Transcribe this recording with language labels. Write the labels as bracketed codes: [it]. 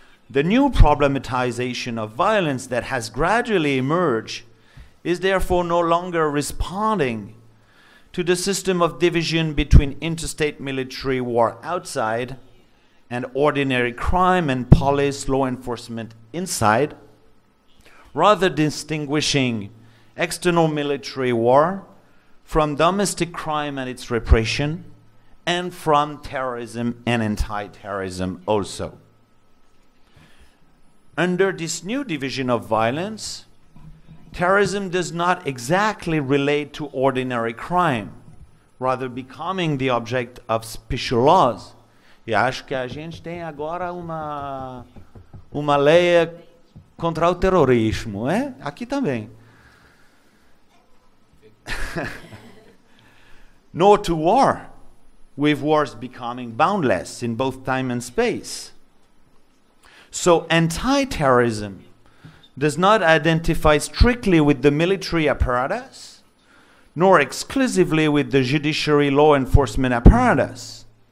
[en] The new problematization of violence that has gradually emerged is therefore no longer responding to the system of division between interstate military war outside and ordinary crime and police law enforcement inside, rather distinguishing external military war from domestic crime and its repression, and from terrorism and anti-terrorism also. Under this new division of violence, terrorism does not exactly relate to ordinary crime, rather becoming the object of special laws. [pt] E acho que a gente tem agora uma lei contra o terrorismo, é? Aqui também. [en] Nor to war, with wars becoming boundless in both time and space. So anti-terrorism does not identify strictly with the military apparatus, nor exclusively with the judiciary law enforcement apparatus.